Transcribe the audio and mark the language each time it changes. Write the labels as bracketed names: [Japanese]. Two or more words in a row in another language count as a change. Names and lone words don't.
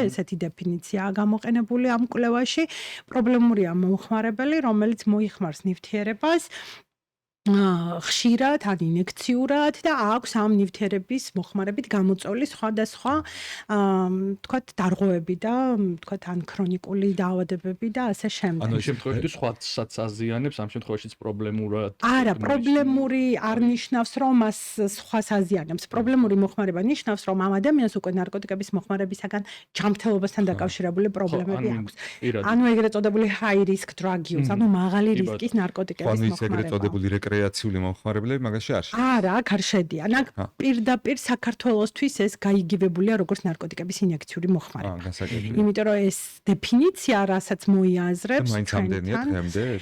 [Georgian] ესეთი დეფინიციაა გამოყენებული ამ კვლევაში. პრობლემურია მომხმარებელი, რომელიც მოიხმარს ნივთიერებას ხშირად, ან ინექციურად და აქვს ამ ნივთიერების მოხმარებით გამოწვეული სხვადასხვა თქვათ დარღვევები და თქვათ ან ქრონიკული დაავადებები და ასე შემდეგ. ანუ შემთხვევაში სხვასაც აზიანებს, ამ შემთხვევაშიც პრობლემურად. არა, პრობლემური არ ნიშნავს, რომ მას სხვას აზიანებს. პრობლემური მოხმარება ნიშნავს, რომ ამ ადამიანს უკვე ნარკოტიკების მოხმარებისაგან ჯანმრთელობასთან დაკავშირებული პრობლემები აქვს. ანუ ეგრეთ წოდებული [English] high risk drug use, [Georgian] ანუ მაღალი რისკის ნარკოტიკების მოხმარება. რეკრეაციული მომხმარებლები მაგაში არ შედის. არა, აქ არ შედიან. აქ პირდაპირ საქართველოსთვის ეს გაიგივებულია როგორც ნარკოტიკების ინექციური მოხმარება. იმიტომ რომ ეს დეფინიცია, რასაც მოიაზრებს მაინც ამდენია დღემდე.